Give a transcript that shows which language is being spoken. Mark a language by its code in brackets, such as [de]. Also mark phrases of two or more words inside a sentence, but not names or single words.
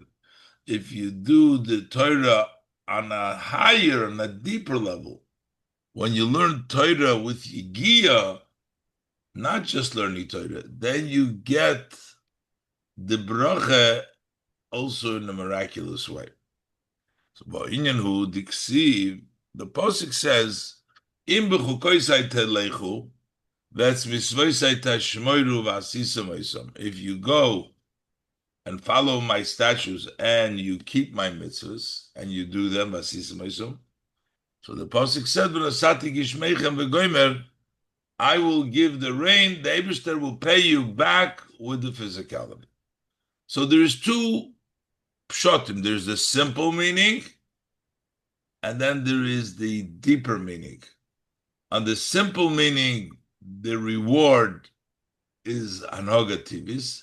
[en] If you do the Torah on a higher, on a deeper level, when you learn Torah with Yigia, not just learning Torah, then you get the bracha also in a miraculous way. So, the Pasuk says, [he] "אם בחקתי תלכו, that's מצותי תשמרו ועשיתם. [en] If you go and follow my statutes and you keep my mitzvahs and you do them, v'asisa. So the Pasuk said, [he] "ונתתי גשמיכם וגומר," [en] I will give the rain. The Eibishter will pay you back with the physicality. So there's two pshatim. There's the simple meaning, and then there is the deeper meaning. On the simple meaning, the reward is [he] הנהגה טבעית.